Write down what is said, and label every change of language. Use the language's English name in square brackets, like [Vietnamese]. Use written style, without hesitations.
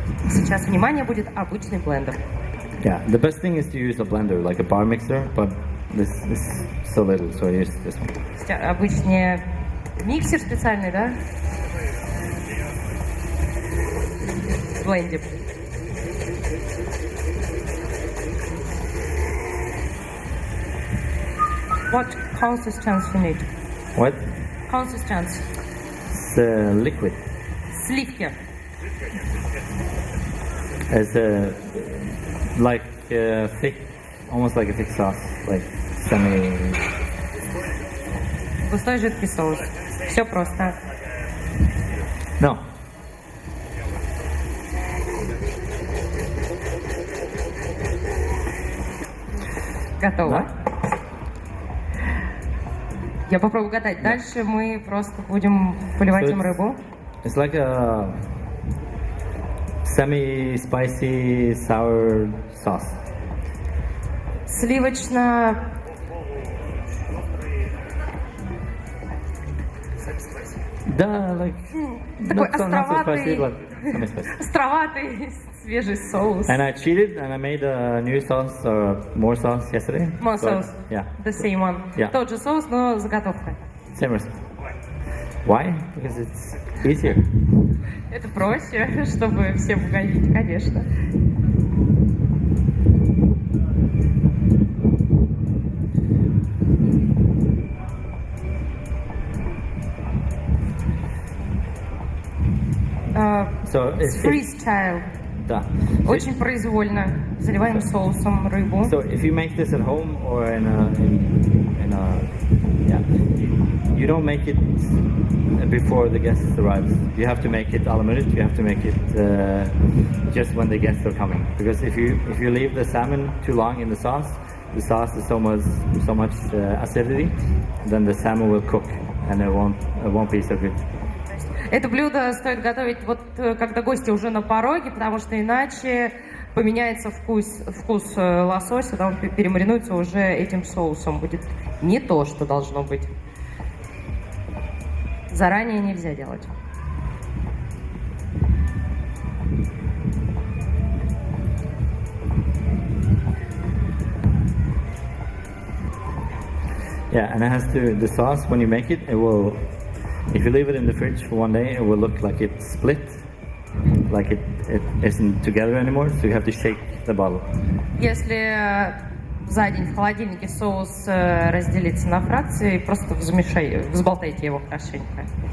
[Russian] Сейчас, внимание, будет обычный блендер. [English] Yeah, the best thing is to use a blender, like a bar mixer, but this is so little, so I use this one. [Russian] Обычный миксер специальный, да? Блендер. [English] What consistency you need? What? Consistency. It's liquid. [Russian] Сливки. [English] It's like thick, almost like a thick sauce, like semi. [Russian] Густой жидкий соус. Все просто. [English] No. [Russian] Готово. Да. Я попробую гадать. Дальше мы просто будем поливать им рыбу. [English] It's like a semi-spicy sour sauce. [Russian] Сливочно... Да, like Такой [English] not so spicy, [Russian] островатый, [English] but semi-spicy. [Russian] островатый свежий соус. [English] And I cheated and I made a new sauce or more sauce yesterday. More So, sauce. Yeah, The same one. Yeah. [Russian] Тот же соус, но заготовка. [English] same recipe. Why? Because it's easier. [Russian] Это проще, чтобы всем угодить, конечно. [English] So it's Freestyle. [Russian] да. Очень произвольно. Заливаем соусом рыбу. [English] So if you make this at home or in a yeah, you don't make it before the guests arrive. You have to make it à la minute. You have to make it just when the guests are coming. Because if you leave the salmon too long in the sauce is so much acidity, then the salmon will cook and it won't be so good. [Russian] Это блюдо стоит готовить вот когда гости уже на пороге, потому что иначе поменяется вкус лосося, да, он перемаринуется уже этим соусом. Будет не то, что должно быть. Заранее нельзя делать. [English] Yeah, and the sauce, when you make it, if you leave it in the fridge for one day, it will look like it's split, like it isn't together anymore, so you have to shake the bottle. [Russian] Если за день в холодильнике соус разделится на фракции, просто взболтайте его хорошенько.